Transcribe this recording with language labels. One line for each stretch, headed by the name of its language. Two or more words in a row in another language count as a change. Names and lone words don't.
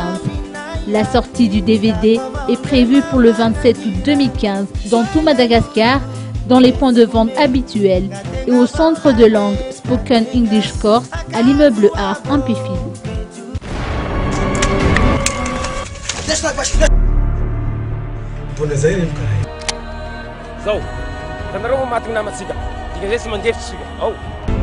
French: La sortie du DVD est prévue pour le 27 août 2015 dans tout Madagascar, dans les points de vente habituels et au centre de langue Spoken English Course à l'immeuble Art en Péfil. Buenos Aires
Malagasy: Zao, kan raha mahatigny namatsika. Dika zay tsy manjefitsika.